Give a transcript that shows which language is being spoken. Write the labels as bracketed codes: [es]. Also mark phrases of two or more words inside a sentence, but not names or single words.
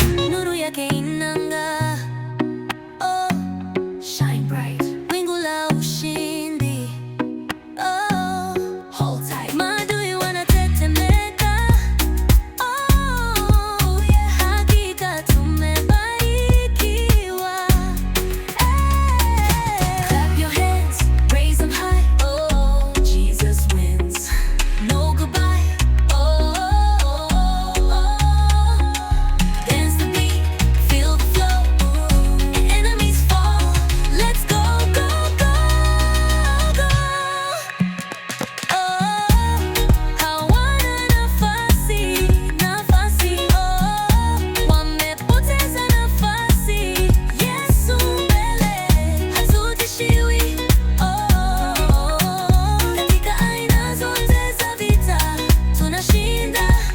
[sw] Nuru yake inang'aa. [en] Oh, shine bright. [sw] Wingu la ushindi. [en] Oh, hold tight. [sw] Maadui wanatetemeka. [en] Oh, yeah. [sw] Hakika tumebarikiwa. Eh. [en] Clap your hands, raise 'em high. Oh, Jesus wins. No goodbye. Oh, dance the beat, feel the flow. Enemies fall. Let's go, go, go, go. [sw] Oh, hawana nafasi, nafasi. Oh, wamepoteza nafasi. Yesu mbele, hatutishiwi. Oh, katika aina zote za vita, tunashinda.